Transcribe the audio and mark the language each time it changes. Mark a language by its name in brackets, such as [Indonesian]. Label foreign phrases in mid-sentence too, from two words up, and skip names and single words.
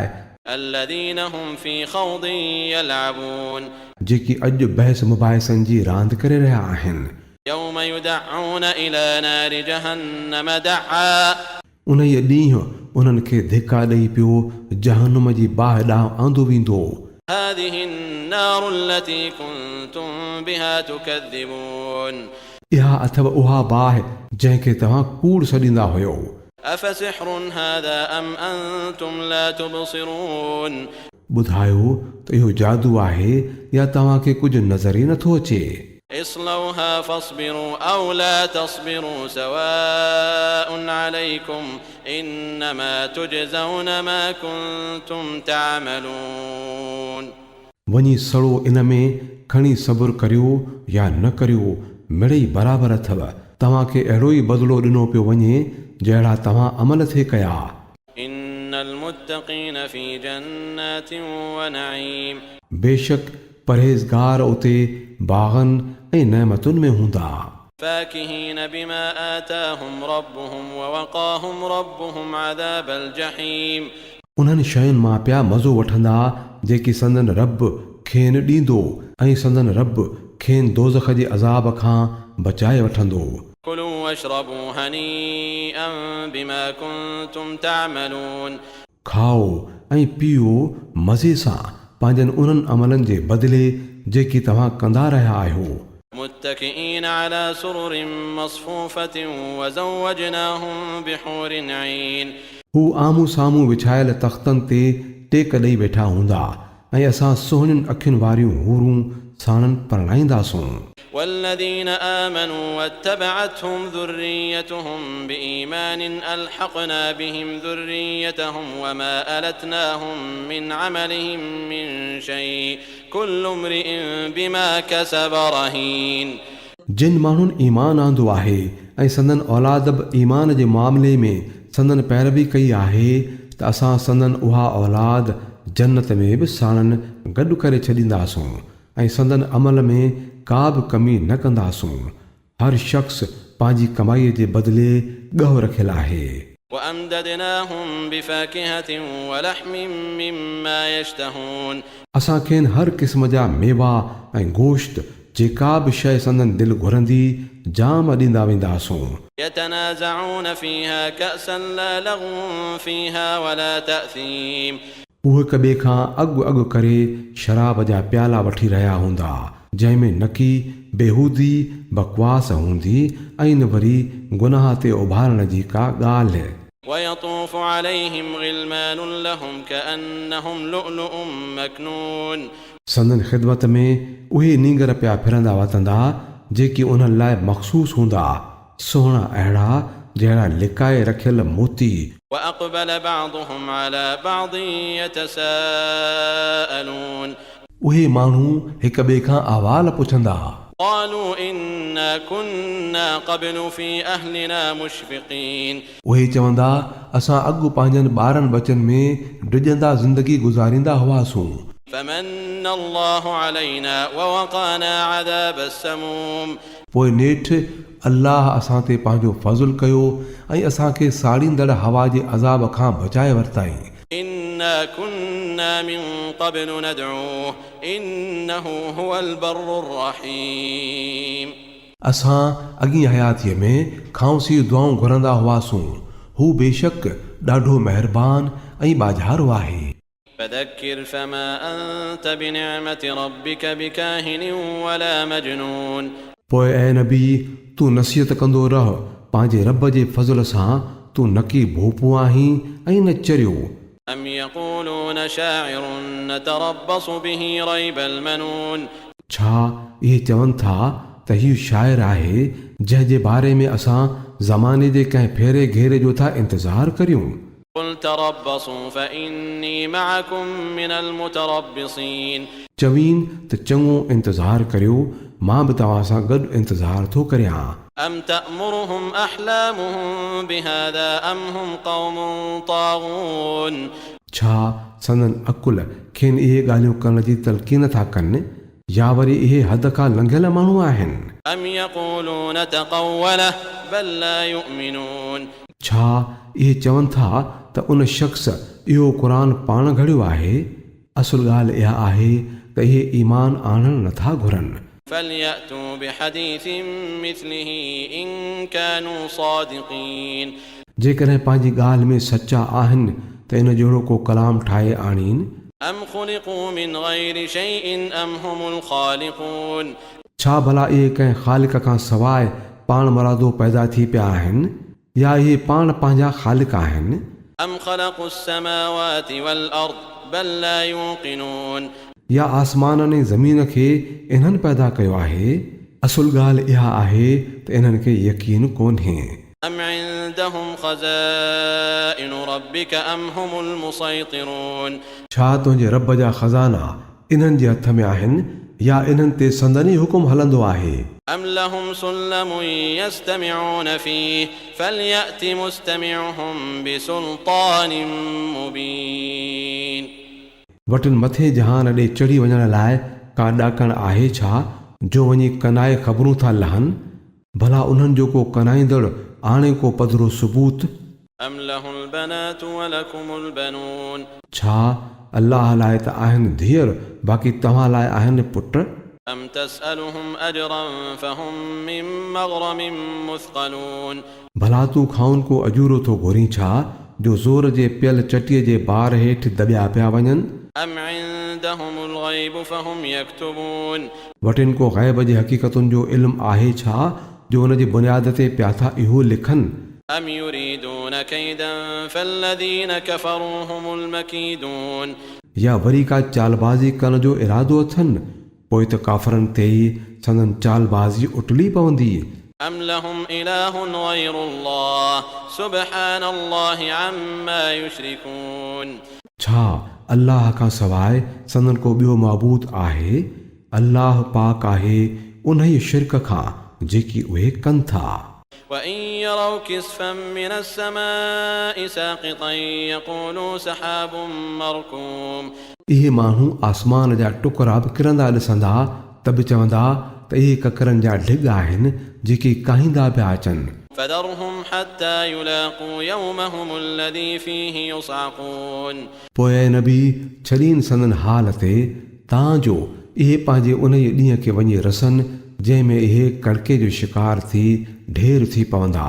[Arabic] الذين هم في خوض يلعبون [Sindhi] जेकी अॼु बहस मुबाहिसनि जी रांदि करे रहिया आहिनि। [Arabic] يوم يدعون إلى نار جهنم دعا [Sindhi] उन ॾींहुं उन्हनि खे धिका ॾेई पियो जहन्नुम जी बाहि ॾांहुं आंदो वेंदो। [Arabic] هذه النار التي كنتم بها تكذبون [Sindhi] इहा अथव उहा बाहि जंहिंखे तव्हां कूड़ सॾींदा हुयो। [Arabic] أفسحر هذا أم أنتم لا تبصرون [Sindhi] ॿुधायो त इहो जादू आहे या तव्हांखे कुझु नज़र ई नथो अचे। [Arabic] اصلوها فاصبروا أو لا تصبروا سواء عليكم إنما تجزون ما كنتم تعملون [Sindhi] वञी सड़ो इन में खणी सब्र करियो या न करियो मिड़ई बराबरि अथव। तव्हांखे अहिड़ो ई बदिलो ॾिनो पियो वञे जहिड़ा तव्हां अमल थे कया। [Arabic] إن المتقين في جنات ونعيم [Sindhi] बेशक परहेज़गार उते बाग़नि ऐं नेमतुनि में हूंदा। [Arabic] فاكهين بما آتاهم ربهم ووقاهم ربهم عذاب الجحيم [Sindhi] उन्हनि शयुनि मां पिया मज़ो वठंदा जेकी संदन रब खेनि ॾींदो ऐं संदन रब खेनि दोज़ख जे अज़ाब खां बचाए वठंदो। [Arabic] كلوا واشربوا هنيئا بما كنتم تعملون [Sindhi] खाओ ऐं पीओ मज़े सां पंहिंजनि उन्हनि अमलनि जे बदिले जेकी तव्हां कंदा रहिया आहियो। [Arabic] متكئين على سرر مصفوفة وزوجناهم بحور عين [Sindhi] हू आम्हूं साम्हूं विछायल तख़्तनि ते टेक ॾेई वेठा हूंदा ऐं असां सुहिणियुनि अखियुनि वारियूं हूरूं साणनि परणाईंदासूं। [Arabic] والذين آمنوا واتبعتهم ذريتهم بإيمان ألحقنا بهم ذريتهم وما ألتناهم من عملهم من شيء كل امرئ بما كسب رهين [Sindhi] जिन माण्हुनि ईमान आंदो आहे ऐं संदन औलाद बि ईमान जे मामले में संदन पैरवी कई आहे त असां संदन उहा औलाद जन्नत में बि साणनि गॾु करे छॾींदासूं ऐं संदन अमल में का बि कमी न कंदासूं। हर शख़्स पंहिंजी कमाईअ जे बदिले ॻह रखियलु आहे। [Arabic] وأمددناهم بفاكهة ولحم مما يشتهون [Sindhi] असां खेनि हर क़िस्म जा मेवा ऐं गोश्त जेका बि शइ संदन दिलि घुरंदी जाम ॾींदा वेंदासूं। [Arabic] يتنازعون فيها كأسا لا لغو فيها ولا تأثيم [Sindhi] उहे हिक ॿिए खां अॻु अॻु करे शराब जा प्याला वठी रहिया हूंदा जंहिंमें नकी बेहूदी बकवास हूंदी ऐं न वरी गुनाह ते उभारण जी का ॻाल्हि। [Arabic] ويطوف عليهم غلمان لهم كأنهم لؤلؤ مكنون [Sindhi] संदन ख़िदमत में उहे नींगर पिया फिरंदा वतंदा जेकी उन्हनि लाइ मख़सूस हूंदा सुहिणा अहिड़ा जहिड़ा लिकाए रखियल मोती। [Arabic] وأقبل بعضهم على بعض يتساءلون [Sindhi] उहे माण्हू हिक ॿिए खां अहवाल पुछंदा। [Arabic] قالوا إنا كنا قبل في أهلنا مشفقين [Sindhi] उहे चवंदा असां अॻु पंहिंजनि ॿारनि बचनि में डिॼंदा ज़िंदगी गुज़ारींदा हुआसूं। [Arabic] فمن الله علينا ووقانا عذاب السموم [Sindhi] पोइ नेठि अल्लाह असां ते पंहिंजो फज़ुल कयो ऐं असांखे साड़ींदड़ हवा जे अज़ाब खां बचाए वरिताईं। [Arabic] إنا كنا من قبل ندعوه إنه هو البر الرحيم [Sindhi] असां अॻी हयातीअ में खांसी दुआऊं घुरंदा हुआसूं। हू बेशक ॾाढो महिरबान ऐं ॿाझारो आहे। [Arabic] فذكر فما أنت بنعمة ربك بكاهن ولا مجنون [Sindhi] पोइ ऐं नबी तूं नसीहत कंदो रह, पंहिंजे रब जे फज़ल सां तूं न की भोपू आहीं ऐं न चरियो। [Arabic] أم يقولون شاعر نتربص به ريب المنون [Sindhi] छा इहे चवनि था त हीउ शाइर आहे जंहिं जे बारे में असां ज़माने जे कंहिं फेरे घेरे जो था इंतज़ारु करियूं। [Arabic] قل تربصوا فإني معكم من المتربصين [Sindhi] चवीन त चङो इंतज़ारु करियो, मां बि तव्हां सां गॾु इंतज़ारु थो करियां। [Arabic] أم تأمرهم أحلامهم بهذا أم هم قوم طاغون [Sindhi] छा संदन अकुल खेनि इहे ॻाल्हियूं करण जी तलक़ीन था कनि, या वरी इहे हद खां लंघियल माण्हू आहिनि। [Arabic] أم يقولون تقوله بل لا يؤمنون [Sindhi] छा इहे चवनि था त उन शख़्स इहो क़ुरान पाण घड़ियो आहे। असुल ॻाल्हि इहा आहे त इहे ईमान आणणु नथा घुरनि। [Arabic] فليأتوا بحديث مثله إن كانوا صادقين [Sindhi] जेकॾहिं पंहिंजी ॻाल्हि में सचा आहिनि त इन जहिड़ो को कलाम ठाहे आणीनि। [Arabic] أم خلقوا من غير شيء أم هم الخالقون [Sindhi] छा भला इहे कंहिं ख़ालिक खां सवाइ पाण मरादो पैदा थी पिया आहिनि, या इहे पाण पंहिंजा ख़ालिक आहिनि। [Arabic] أم خلقوا السماوات والأرض بل لا يوقنون [Sindhi] या आसमान ऐं ज़मीन खे इन्हनि पैदा कयो आहे। असुल ॻाल्हि इहा आहे त इन्हनि खे यकीन कोन्हे। [Arabic] أم عندهم خزائن ربك أم هم المسيطرون [Sindhi] छा तुंहिंजे रब जा ख़ज़ाना इन्हनि जे हथ में आहिनि, या इन्हनि ते संदनी हुकुम हलंदो आहे। [Arabic] أم لهم سلم يستمعون فيه فليأت مستمعهم بسلطان مبين [Sindhi] वटनि मथे जहान ॾे चढ़ी वञण लाइ का ॾाकण आहे छा जो वञी कनाए ख़बरूं था लहनि? भला उन्हनि जो को कनाईंदड़ आणे को पधरो सबूत? [Arabic] أم له البنات ولكم البنون [Sindhi] छा अल्लाह लाइ त आहिनि धीअर, बाक़ी तव्हां लाइ आहिनि पुट? [Arabic] أم تسألهم أجرا فهم من مغرم مثقلون [Sindhi] भला तूं खाउन को अजूरो थो घुरीं छा जो ज़ोर जे पियल चटीअ जे बार हेठि दॿिया पिया वञनि? [Arabic] أم عندهم الغيب فهم يكتبون [Sindhi] वटिन को ग़ैब जे हक़ीक़तुनि जो इल्मु आहे छा जो हुन जी बुनियाद ते पिया था इहो लिखनि? [Arabic] أم يريدون كيدا فالذين كفروا هم المكيدون [Sindhi] या वरी का चालबाज़ी करण जो इरादो अथनि, पोइ त काफ़रनि ते ई संदन चालबाज़ी उटली पवंदी। [Arabic] أم لهم إله غير الله سبحان الله عما يشركون [Sindhi] छा अल्लाह खां सवाइ संदन को ॿियो माबूद आहे? अल्लाह पाक आहे उन ई शिरक खां जेकी उहे कनि था। [Arabic] وإن يروا كسفا من السماء ساقطا يقولوا سحاب مركوم [Sindhi] इहे माण्हू आसमान जा टुकड़ा बि किरंदा ॾिसंदा त बि चवंदा त इहे ककरनि जा ढिग आहिनि जेके काहींदा पिया अचनि। [Arabic] فذرهم حتى يلاقوا يومهم الذي فيه يصعقون [Sindhi] पोइ नबी छॾीन संदन हाल ते तांजो इहे पंहिंजे उन ई ॾींहं खे वञी रसनि जंहिंमें इहे कड़के जो शिकार थी ढेर थी पवंदा।